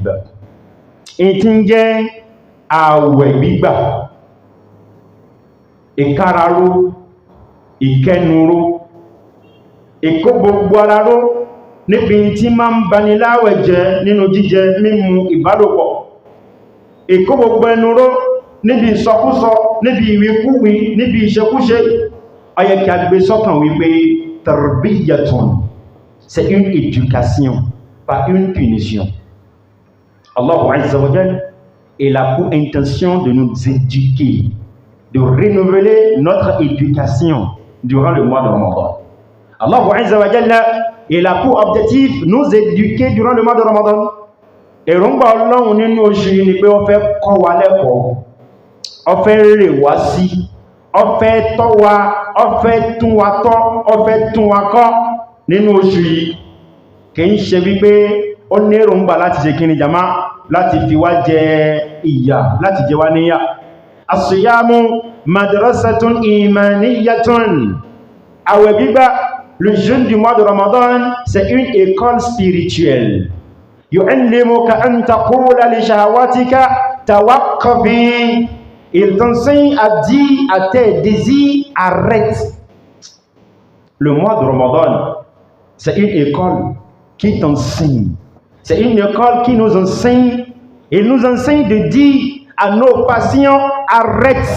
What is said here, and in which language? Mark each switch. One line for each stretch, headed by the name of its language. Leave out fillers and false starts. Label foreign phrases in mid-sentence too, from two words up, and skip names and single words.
Yoruba: èyí tí ń jẹ́ àwẹ̀ gbígbà, ìkáraró, ìkẹnuró, ìkó gbogbo ara ró níbi tí máa ń bani láwẹ̀ jẹ́ nínú jíjẹ mímu ìbálòpọ̀, ìkó gbogbo ẹnu ró níbi ìsọkúsọ, níbi ìwíkúwí, níbi ìṣekúṣe. Ó yẹ kí a gbé sọ́kàn wípé tarbiyatun,
French: c'est une éducation, pas une punition.
Arabic: الله عز وجل,
French: il a pour intention de nous éduquer, de renouveler notre éducation durant le mois de Ramadan.
Arabic: الله عز وجل,
French: il a pour objectif nous éduquer durant le mois de Ramadan.
Yoruba: Èròǹgbà Ọlọ́run nínú oṣù yìí ni pé ó fẹ́ kọ́ wa lẹ́kọ̀ọ́, ó fẹ́ rè wá sí, ó fẹ́ tọ́ wa, ó fẹ́ tún wa tọ́, ó fẹ́ tún wa kọ́ nínú oṣù yìí. Kì í ṣe wípé ó ní èròǹgbà láti ṣe kíni jama, láti fi wá jẹ ìyà, láti jẹ wá níyà.
Arabic: الصيام مدرسة إيمانية.
Yoruba: Àwẹ̀ gbígbà,
French: le jeûne du mois de Ramadan, c'est une école spirituelle.
Arabic: يعلمك أن تقول لشهواتك توقفي.
French: Il t'enseigne à dire à tes désirs, arrête. Le mois de Ramadan, c'est une école qui t'enseigne. C'est une école qui nous enseigne. Il nous enseigne de dire à nos passions, arrête.